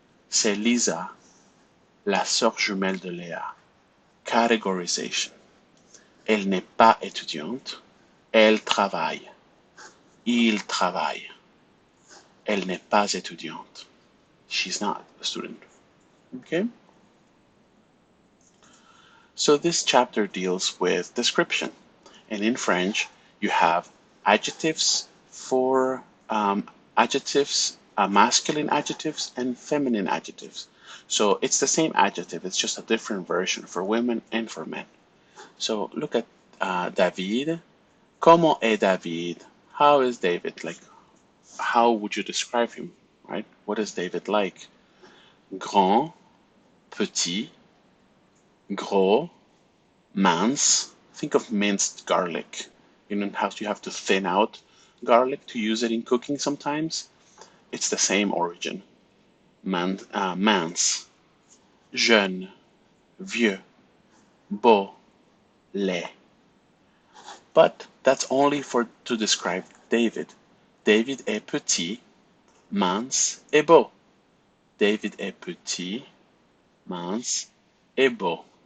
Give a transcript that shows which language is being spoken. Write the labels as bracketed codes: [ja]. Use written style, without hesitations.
[fr] C'est Lisa, la sœur jumelle de Léa. Categorization. Elle n'est pas étudiante. Elle travaille. Il travaille. Elle n'est pas étudiante. [en] She's not a student. Okay? So this chapter deals with description. And in French, you have adjectives for adjectives, masculine adjectives and feminine adjectives. So it's the same adjective, it's just a different version for women and for men. So look at David. [fr] Comment est David? [en] How is David? Like, how would you describe him, right? What is David like? [fr] Grand, petit, gros, mince. [en] Think of minced garlic. You know how you have to thin out garlic to use it in cooking sometimes? It's the same origin. [fr] Mince, jeune, vieux, beau, laid. [en] But that's only to describe David. [fr] David est petit, mince et beau. David est petit, mince et beau.